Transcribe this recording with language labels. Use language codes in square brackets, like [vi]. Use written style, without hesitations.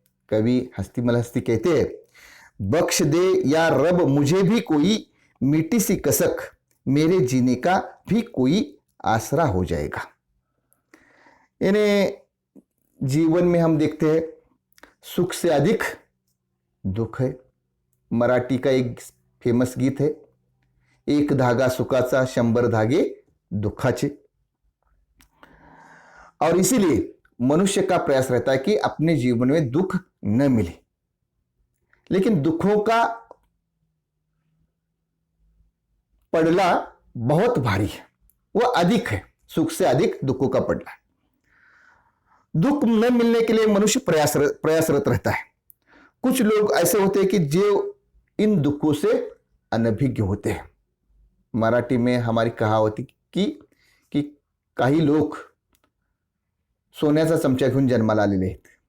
[hi] कवि हस्तिमल हस्ती कहते हैं, बख्श दे या रब मुझे भी कोई मीठी सी कसक, मेरे जीने का भी कोई आसरा हो जाएगा। यानी जीवन में हम देखते हैं सुख से अधिक दुख है। मराठी का एक फेमस गीत है, [mr] एक धागा सुखाचा 100 धागे दुखाचे। [hi] और इसीलिए मनुष्य का प्रयास रहता है कि अपने जीवन में दुख न मिले, लेकिन दुखों का पड़ला बहुत भारी है, वह अधिक है, सुख से अधिक दुखों का पड़ला। दुख न मिलने के लिए मनुष्य प्रयासरत रहता है। कुछ लोग ऐसे होते हैं कि जो इन दुखों से अनभिज्ञ होते हैं। मराठी में हमारी कहावत [mr] की काही लोक सोन्याचा चमचा घेऊन जन्माला आलेले आहेत।